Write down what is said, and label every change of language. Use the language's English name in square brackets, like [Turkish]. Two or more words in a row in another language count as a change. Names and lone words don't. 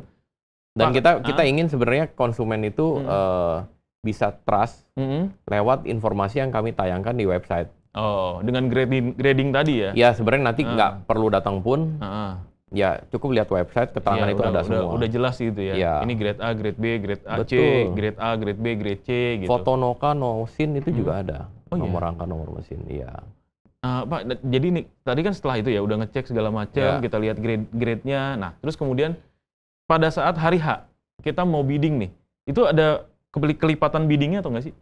[Indonesian] Dan kita ingin sebenarnya konsumen itu bisa trust lewat informasi yang kami tayangkan di website. Oh, dengan grading tadi ya? Ya sebenarnya nanti nggak perlu datang pun. Ya cukup lihat website, keterangan itu ada semua. Udah jelas gitu ya. Ini grade A, grade B, grade A, C, grade A, grade B, grade C gitu. Foto Noka, Nosin itu juga ada. Nomor rangka, nomor mesin, iya. Pak, jadi nih tadi kan setelah itu ya udah ngecek segala macam, kita lihat grade-nya. Nah, terus kemudian pada saat hari H kita mau bidding nih, itu ada kelipatan biddingnya atau nggak sih?